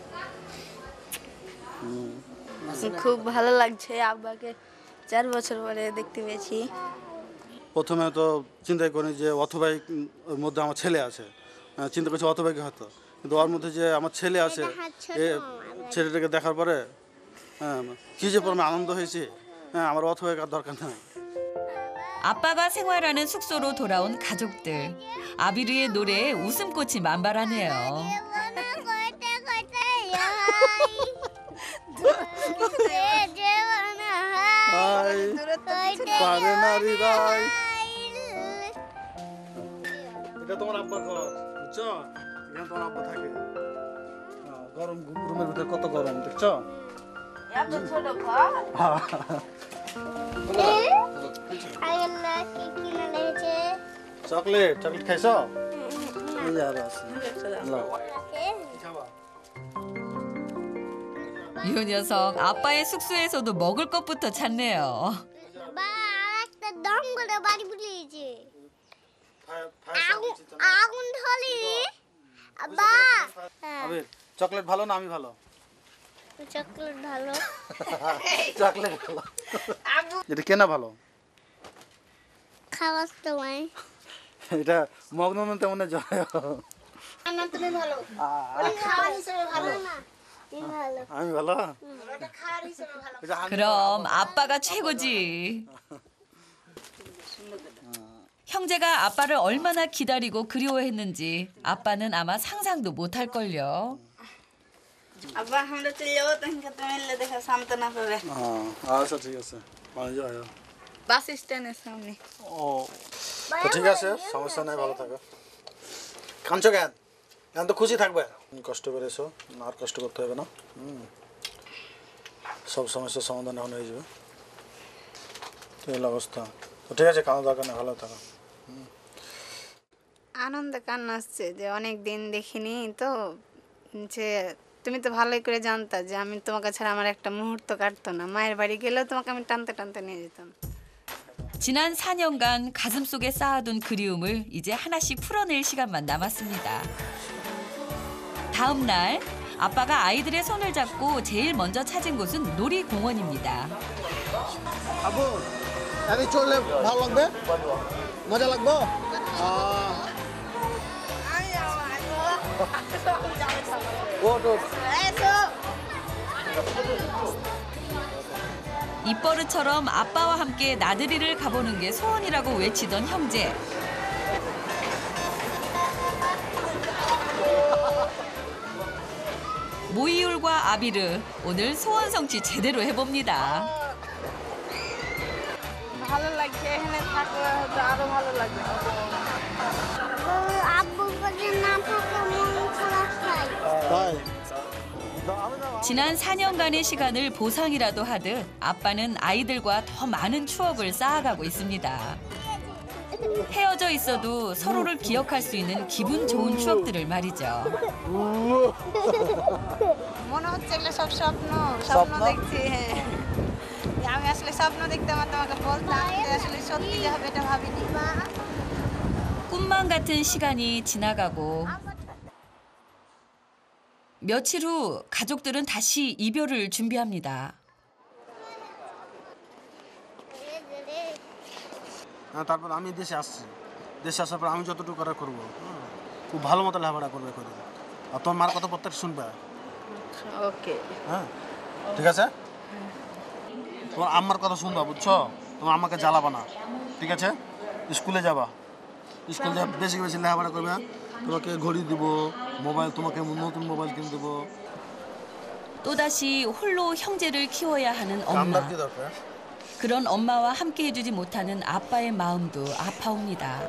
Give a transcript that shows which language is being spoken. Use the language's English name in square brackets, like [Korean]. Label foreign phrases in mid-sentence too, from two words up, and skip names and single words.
[Bangla] খুব ভালো লাগছে আব্বাকে 4 বছর পরে দেখতে পেয়েছি প্রথমে তো চিন্তা করি যে অথবাই ওর মধ্যে আমার ছেলে আছে চিন্তা করছি অথবাইকে হয়তো কিন্তু ওর মধ্যে যে আমার ছেলে আছে এই ছেলেটাকে দেখার পরে কি যে পরমে আনন্দ হয়েছে আমার অথবাইকে আর দরকার নাই [Korean] 아빠가 생활하는 숙소로 돌아온 가족들. 아비르의 노래에 웃음꽃이 만발하네요. [Bangla] এটা তোমার আব্বার ঘর বুঝছো এখানে তোমার আব্বা থাকে গরম রুমের ভিতরে কত গরম দেখছো এত ছোট ঘর চকলেট খাইছো এই যা আছে [Korean] 이 녀석 아빠의 숙소에서도 먹을 것부터 찾네요. [Bangla] আগুন ধরি আব্বা আবির চকলেট ভালো না আমি ভালো চকলেট ভালো চকলেট ভালো এটা কেনা ভালো খাওয়ার সময় এটা মগ্ন তেমন জয় না তুমি ভালো খাওয়ার হিসেবে ভালো না আমি ভালো এটা খাওয়ার হিসেবে ভালো [Korean] 그럼 아빠가 최고지. 형제가 아빠를 얼마나 기다리고 그리워했는지 아빠는 아마 상상도 못할걸요. [Bangla] আব্বা আমরা চলে যাবো তখন তুমি এলে দেখা সামনে পাবে আচ্ছা ঠিক আছে ভালো যাও বাস স্ট্যান্ডের সামনে ও তো ঠিক আছে সমস্যা নাই ভালো থাকো কাঁদছো কেন এখন তো খুশি থাকবে কষ্ট করে এসো আর কষ্ট করতে হবে না সব সমস্যার সমাধান এখন হয়ে যাবে এই অবস্থা তো ঠিক আছে কাঁদা দরকার না ভালো থাকো আনন্দে কান্না আসছে যে অনেক দিন দেখিনি তো যে তুমি তো ভালোই করে জানতা যে আমি তোমাকে ছাড়া আমার একটা মুহূর্ত কাটতো না মায়ের বাড়ি গেলেও তোমাকে আমি টানতে টানতে নিয়ে যেতাম [Korean] 지난 4년간 가슴속에 쌓아둔 그리움을 이제 하나씩 풀어낼 시간만 남았습니다. 다음 날 아빠가 아이들의 손을 잡고 제일 먼저 찾은 곳은 놀이공원입니다. [Bangla] আবু আমি চললে ভালো লাগবে মজা লাগবে [Korean] 입버릇처럼 아빠와 함께 나들이를 가보는 게 소원이라고 외치던 형제. 모이율과 아비르 오늘 소원 성취 제대로 해봅니다. [Bangla] ভালো লাগছে এখানে থাকলে হয়তো আরো ভালো লাগবে আব্বু কাছে না থাকলে মন খারাপ হয় তাই [Korean] 지난 4년간의 시간을 보상이라도 하듯 아빠는 아이들과 더 많은 추억을 쌓아가고 있습니다. 헤어져 있어도 서로를 기억할 수 있는 기분 좋은 추억들을 말이죠. [Bangla] মনে হচ্ছে এগুলো সব স্বপ্ন দেখছি আমি আসলে স্বপ্ন দেখতে আমার তোমাকে বলতাম আসলে সত্যি যে হবে এটা ভাবিনি [Korean] 꿈만 같은 시간이 지나가고 며칠 후 가족들은 다시 이별을 준비합니다. [Bangla] তারপর আমি দেশে আসছি দেশে আসার পর আমি যতটুকু করা করবো খুব ভালো মতো লেখাপড়া করবে করে আর তোমার মার কথা প্রত্যেক শুনবে ওকে হ্যাঁ ঠিক আছে তোমার আম্মার কথা শুনবা বুঝছো তোমার আম্মাকে জ্বালাবা না ঠিক আছে স্কুলে যাবা স্কুলে যা বেশি বেশি লেখাপড়া করবে তোমাকে ঘড়ি দিব মোবাইল তোমাকে নতুন মোবাইল কিনে দেবো [Korean] 또다시 홀로 형제를 키워야 하는 엄마. [Bangla] কি দরকার [Korean] 그런 엄마와 함께 해주지 못하는 아빠의 마음도 아파옵니다.